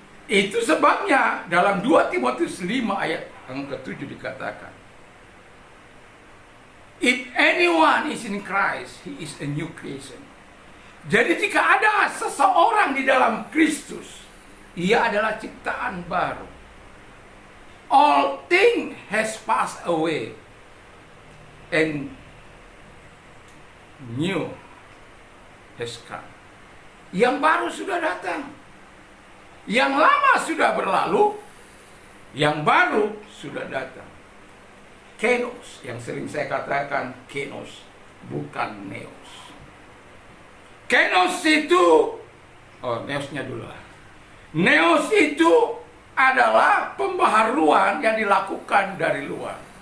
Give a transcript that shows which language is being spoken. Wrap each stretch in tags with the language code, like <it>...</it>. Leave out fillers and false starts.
<id>Itu sebabnya dalam 2 Timotius 5 ayat yang ke-7 dikatakan,</id> <en>if anyone is in Christ, he is a new creation.</en> <id>Jadi jika ada seseorang di dalam Kristus, ia adalah ciptaan baru.</id> <en>All things has passed away and new has come.</en> <id>Yang baru sudah datang. Yang lama sudah berlalu, yang baru sudah datang. Kenos, yang sering saya katakan kenos, bukan neos. Kenos itu, neosnya dulu lah. Neos itu adalah pembaharuan yang dilakukan dari luar.</id>